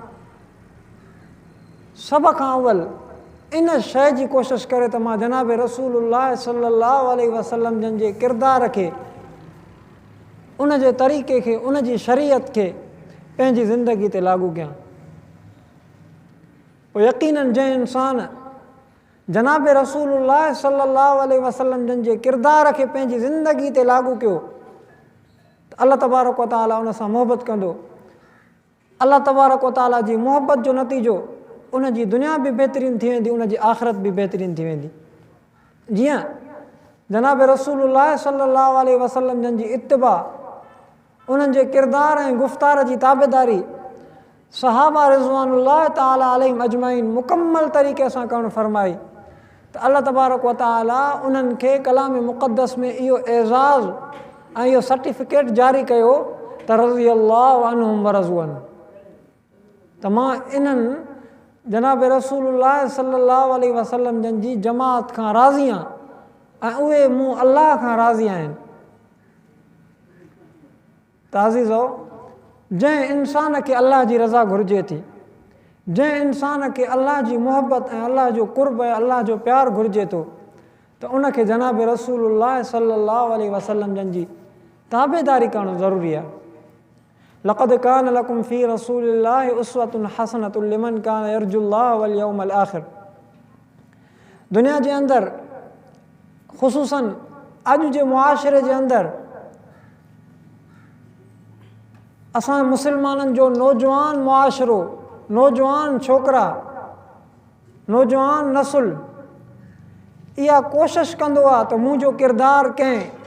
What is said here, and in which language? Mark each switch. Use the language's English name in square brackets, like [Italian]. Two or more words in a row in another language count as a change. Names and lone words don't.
[Sindhi] सभ खां अवल इन शइ जी कोशिशि करे त मां जनाब रसूलुल्लाह [Arabic] صلى الله عليه وسلم [Sindhi] जन जे किरदार खे, उन जे तरीक़े खे, उन जी शरीयत खे पंहिंजी ज़िंदगी ते लागू कयां। पोइ यकीनन जंहिं इंसान जनाब रसूलुल्लाह [Arabic] صلى الله عليه وسلم [Sindhi] जन जे किरदार खे पंहिंजी ज़िंदगी ते लागू कयो त अल्लाह [Arabic] تبارك وتعالى [Sindhi] उन सां मोहबत कंदो। अल्लाह [Arabic] تبارك وتعالى [Sindhi] जी मोहबत जो नतीजो उन जी दुनिया बि बहितरीन थी वेंदी, उन जी आख़िरत बि बहितरीन थी वेंदी। जीअं जनाब रसूलुल्लाह [Arabic] صلى الله عليه وسلم [Sindhi] जन जी इत्तिबा, उन्हनि जे किरदार ऐं गुफ़्तार जी ताबेदारी सहाबा [Arabic] رضوان الله تعالى عليهم أجمعين [Sindhi] मुकम्मल तरीक़े सां करणु फरमाई त अल्लाह [Arabic] تبارك وتعالى [Sindhi] उन्हनि खे कलाम मुक़द्दस में इहो एज़ाज़ ऐं इहो सर्टिफिकेट जारी कयो त [Arabic] رضي الله عنهم ورضوا عنه, [Sindhi] त मां इन्हनि जनाब रसूलुल्लाह [Arabic] صلى الله عليه وسلم [Sindhi] जन जी जमात खां राज़ी आहियां ऐं उहे मूं अल्लाह खां राज़ी आहिनि। त अज़ीज़ो, जंहिं इंसान खे अल्लाह जी रज़ा घुरिजे थी, जंहिं इंसान खे अल्लाह जी मोहबत ऐं अल्लाह जो क़ुर्ब ऐं अल्लाह जो प्यारु घुरिजे थो त उनखे जनाब रसूलुल्लाह [Arabic] صلى الله عليه وسلم [Sindhi] जन जी ताबेदारी करणु ज़रूरी आहे। [Arabic] لقد كان لكم في رسول الله أسوة حسنة لمن كان يرجو الله واليوم الآخر. [Sindhi] दुनिया जे अंदरि ख़ुसूसन अॼु जे मुआशिरे जे अंदरि असां मुसलमाननि जो नौजवान मुआशिरो, नौजवान छोकिरा, नौजवान नसुल इहा कोशिशि कंदो आहे त मुंहिंजो किरदारु कंहिं